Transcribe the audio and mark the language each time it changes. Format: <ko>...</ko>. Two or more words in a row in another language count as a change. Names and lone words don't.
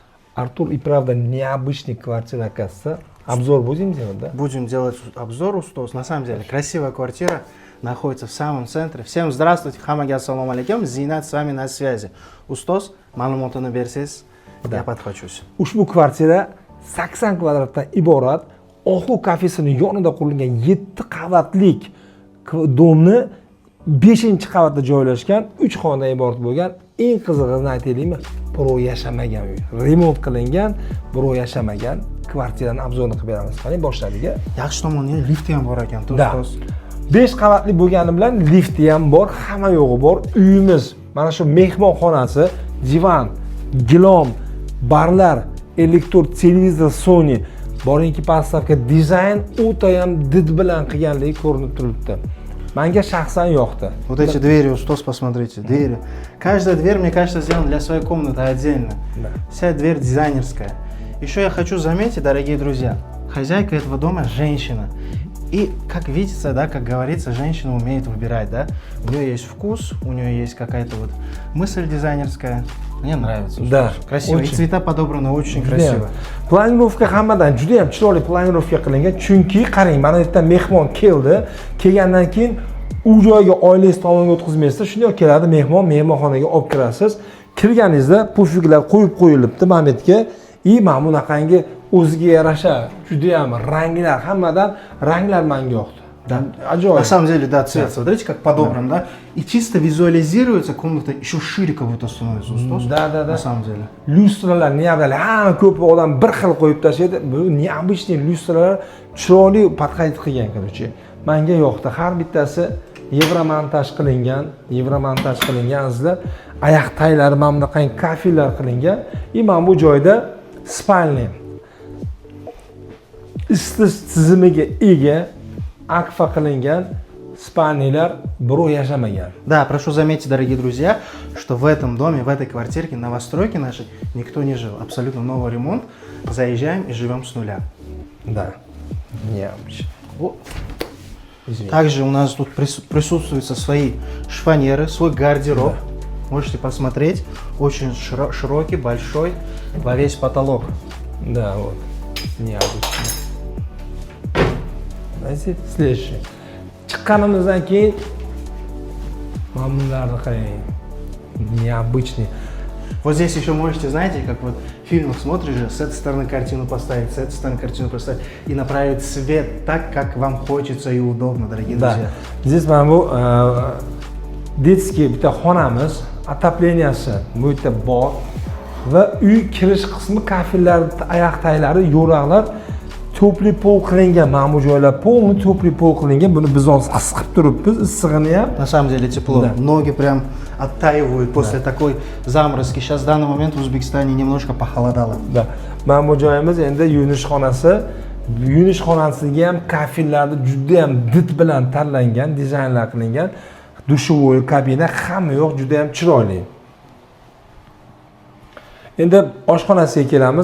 <ru>Артур, и правда необычный квартира, оказывается. Обзор будем делать, да? Будем делать обзор, Устос. На самом деле, красивая квартира, находится в самом центре. Всем здравствуйте, хамаге</ru> <ar>السلام عليكم,</ar> <ru>Зинат с вами на связи. Устос,</ru> <uz>ma'lumotini bersangiz,</uz> <ru>я подхвачусь.</ru> <uz>Ushbu kvartira 80 kvadratdan iborat, Ohu kafesini yonida qurilgan 7 qavatlik domni 5-qavatda joylashgan 3 xonadan iborat bo'lgan. Eng qizig'ini aytaylikmi? Birov yashamagan uy. Remont qilingan, birov yashamagan kvartirani obzorini qilib beramiz. Qani boshladik. Yaxshi tomoni lifti ham bor ekan, Ustos. 5 qavatli bo'lgani bilan lifti ham bor, hamma yo'g'i bor. Uyimiz mana shu mehmonxonasi, divan, gilom, barlar, elektr televizor, Sony, boringki pastavka dizayn o'ta ham did bilan qilganligi ko'rinib turibdi. Menga shaxsan yoqdi.</uz> <ru>Вот эти двери, Устос, посмотрите, двери. Каждая дверь, мне кажется, сделана для своей комнаты отдельно. Да. Вся дверь дизайнерская. Еще я хочу заметить, дорогие друзья, хозяйка этого дома женщина. И, как видится, да, как говорится, женщина умеет выбирать, да. У нее есть вкус, у нее есть какая-то вот мысль дизайнерская. Мне нравится. Да. Красиво. Очень. И цвета подобраны очень красиво.</ru> <uz>Planirovka hammadan juda ham chiroyli planirovka qilingan. Chunki qarang, mana bu yerda mehmon keldi. Kelgandan keyin u joyga oilangiz tomonga o'tkazmaysiz. Shunday keladi mehmon, mehmonxonaga olib kirasiz. Kirganingizda puffiklar qo'yib qo'yilibdi mana bu yerga. Mana bunaqangi o'ziga yarasha juda ham ranglar, hammadan ranglar menga yoqdi.</uz> <ru>Да.</ru> <uz>Ajoyib.</uz> <ru>На самом деле, да, цвет, смотрите, как подобран, да. И чисто визуализируется комната, еще шире как будто становится. Устос. Да. На самом деле.</ru> <uz>Lyustralar neabdali, hamma ko'p odam bir xil qo'yib tashlaydi. Bu neobычный lyustralar chiroyli podqayt qilgan, короче. Menga yoqdi. Har bittasi yevromontaj qilingan, azizlar. Oyoq taylari mana bunaqangi kafelar qilingan. Mana bu joyda spalni isitish tizimiga ega akfa qilingan spalnilar birov yashamagan.</uz> <ru>Да, прошу заметить, дорогие друзья, что в этом доме, в этой квартирке, новостройке нашей никто не жил. Абсолютно новый ремонт. Заезжаем и живем с нуля. Да. Необычно. Также у нас тут присутствуют свои шифонеры, свой гардероб. Да. Можете посмотреть. Очень широкий, большой, во весь потолок. Да, вот. Необычно. Знаете, следующий.</ru> <uz>Chiqqanimizdan keyin mamnunlarni qarang.</uz> <ru>Необычный. Вот здесь еще можете, знаете, как вот в фильмах смотришь же, с этой стороны картину поставить, с этой стороны картину поставить и направить свет так, как вам хочется и удобно, дорогие друзья.</ru> <uz>Здесь mana bu detskiy bitta xonamiz, отопленияsi bu yerda bor va uy kirish qismi kafillar, oyoq taylari, yo'raqlar to'pli pol qilingan. Mana bu joylar polni to'pli pol qilingan. Buni biz hozir isqib turibmiz, issig'ini ham.</uz> <ru>На самом деле тепло. Да. Ноги прям оттаивают после такой заморозки. Сейчас в данный момент в Узбекистане немножко похолодало. Да.</ru> <uz>Mana bu joyimiz endi yuvinish xonasi. Yuvinish xonasiga ham kafillarni juda ham did bilan tanlangan, dizaynlar qilingan. Dushovoy, kabina hamma yo'q, juda ham chiroyli. Endi oshxonasiga kelamiz.</uz>